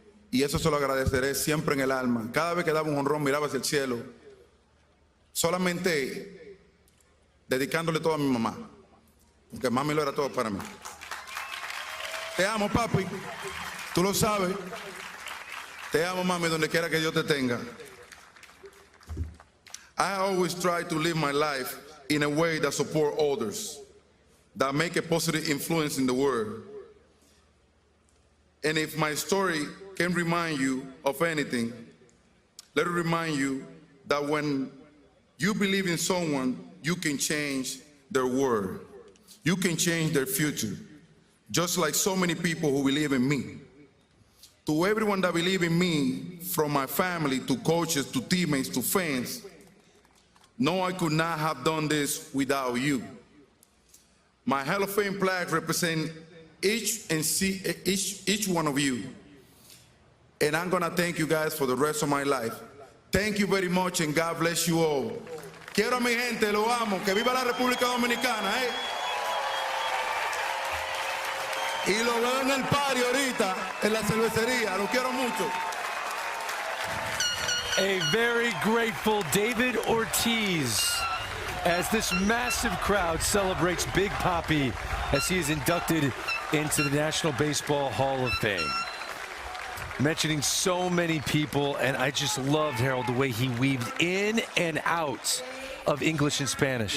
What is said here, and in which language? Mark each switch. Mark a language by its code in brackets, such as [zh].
[es] Y eso se lo agradeceré siempre en el alma. Cada vez que daba un jonrón, miraba hacia el cielo, solamente dedicándole todo a mi mamá, porque mami lo era todo para mí. Te amo, papi. Tú lo sabes. Te amo, mami, donde quiera que Dios te tenga. [en] I always try to live my life in a way that support others, that make a positive influence in the world. And if my story can remind you of anything, let it remind you that when you believe in someone, you can change their world. You can change their future, just like so many people who believe in me. To everyone that believe in me, from my family to coaches to teammates to fans, no, I could not have done this without you. My Hall of Fame plaque represents each one of you. And I'm gonna thank you guys for the rest of my life. Thank you very much and God bless you all. [es] Quiero a mi gente, lo amo, que viva la República Dominicana, Y lo veo en el party ahorita, en la cervecería, lo quiero mucho. [en] A very grateful David Ortiz as this massive crowd celebrates Big Papi as he is inducted into the National Baseball Hall of Fame. Mentioning so many people, and I just loved, Harold, the way he weaved in and out of English and Spanish.